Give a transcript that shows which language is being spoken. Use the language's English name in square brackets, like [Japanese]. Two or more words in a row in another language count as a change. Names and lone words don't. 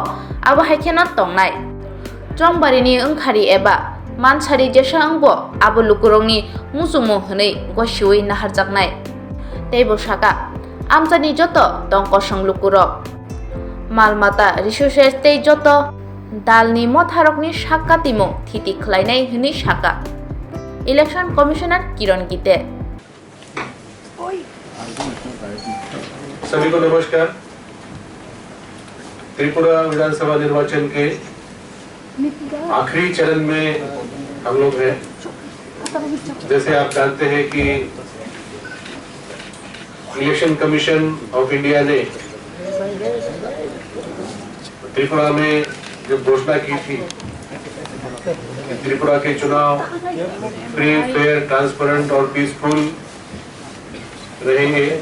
[Kok Borok] abo haikena tongnai Chongbarini wngkhari eba mansari jesa wngbo abo lukurokni musumu hwnwi gosiui naharjaknai tei bo saka amchani joto tongkosong lukurok malmata resources tei joto dalni motharokni sakka timung thiti khlainai hwnwi saka [English] Election Commissioner [Kok Borok] Kiron Gite [Hindi] सभी को नमस्कार। त्रिपुरा विधानसभा निर्वाचन के आखिरी चरण में हम लोग हैं। जैसे आप जानते हैं कि [English] Election Commission of India [Hindi] ने त्रिपुरा में जब घोषणा की थी कि त्रिपुरा के चुनाव [English] free, fair, transparent [Hindi] और पीसफुल रहेंगे,